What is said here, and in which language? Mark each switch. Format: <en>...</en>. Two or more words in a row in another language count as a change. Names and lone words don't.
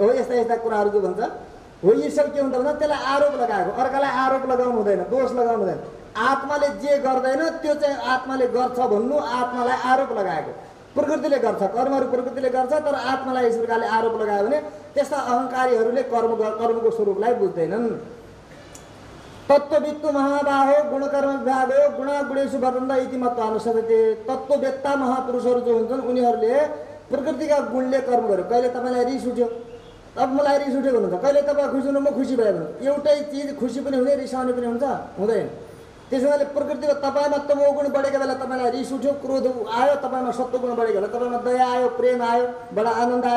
<ne>यस्ता यस्ता कुराहरू जो भन्छ हो, यी सब के हुन्छ भन्दा त्यसलाई आरोप लगाएको। अर्कालाई आरोप लगाउनु हुँदैन, दोष लगाउनु हुँदैन। आत्माले जे गर्दैन त्यो चाहिँ आत्माले गर्छ भन्नु, आत्मालाई आरोप लगाएको। प्रकृतिले गर्छ, कर्महरू प्रकृतिले गर्छ, तर आत्मालाई यस प्रकारले आरोप लगायो भने त्यस्ता अहङ्कारीहरूले कर्मको स्वरूपलाई बुझ्दैनन्।</ne> <sa>तत्त्ववित्तु महाबाहो गुणकर्म विभाग हो, गुणागुणेषु वर्तन्त इति मत्वा अनुसरते।</sa> <ne>तत्त्ववेत्ता महापुरुषहरू जो हुन्छन् उनीहरूले प्रकृतिका गुणले कर्म गर्यो। कहिले तपाईँलाई रिस उठ्यो, अब मलाई रिस उठ्यो भन्नुहुन्छ, कहिले तपाईँ खुसी हुनु, म खुसी भयो भने एउटै चिज खुसी पनि हुने रिसाउने पनि हुन्छ, हुँदैन। त्यसो हुनाले प्रकृतिको तपाईँमा तमोगुण बढेको बेला तपाईँलाई रिस उठ्यो, क्रोध आयो, तपाईँमा सत्वगुण बढेको बेला तपाईँमा दया आयो, प्रेम आयो, बडा आनन्द आयो।</ne>